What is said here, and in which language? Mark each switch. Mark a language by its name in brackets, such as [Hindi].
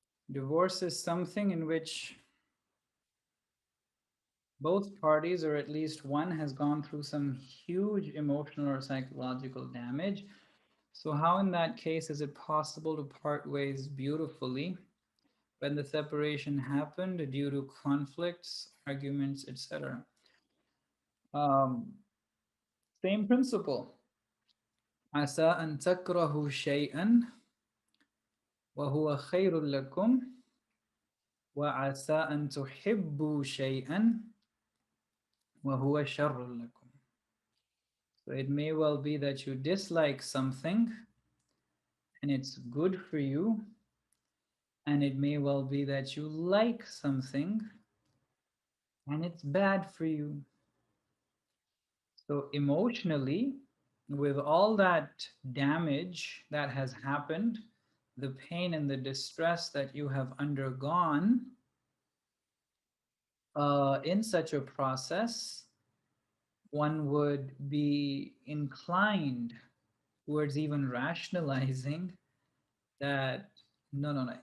[English] Divorce is something in which both parties, or at least one, has gone through some huge emotional or psychological damage. So how in that case is it possible to part ways beautifully when the separation happened due to conflicts, arguments, etc.? Um, Same principle. [Arabic] عسى أن تكرهوا شيئا وهو خير لكم وعسى أن تحبوا شيئا وهو شر لكم. [English] So it may well be that you dislike something and it's good for you, and it may well be that you like something and it's bad for you. So emotionally, with all that damage that has happened, the pain and the distress that you have undergone in such a process, one would be inclined towards even rationalizing that no, no, no.